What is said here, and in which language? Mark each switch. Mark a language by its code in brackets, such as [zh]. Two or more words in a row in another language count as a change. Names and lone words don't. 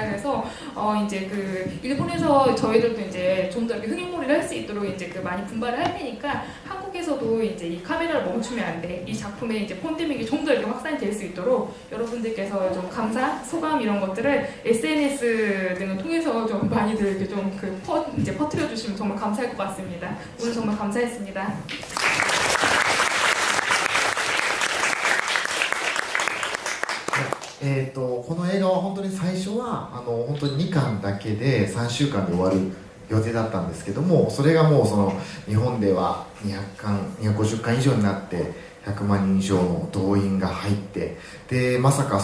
[ko] 그래서 이제 그 일본에서 저희들도 이제 좀 더 이렇게 흥행몰이를 할 수 있도록 이제 그 많이 분발을 할 테니까, 한국에서도 이제 이 카메라를 멈추면 안 돼, 이 작품의 이제 폰데믹이 좀 더 이렇게 확산이 될 수 있도록 여러분들께서 좀 감사, 소감 이런 것들을 SNS 등을 통해서 좀 많이들 이렇게 좀 이제 퍼뜨려 주시면 정말 감사할 것 같습니다. 오늘 정말 감사했습니다. [ja] この映画は本当に最初は本当に2巻だけで3週間で終わる予定だったんですけども、それがもうその日本では250巻以上になって100万人以上の動員が入って、でまさか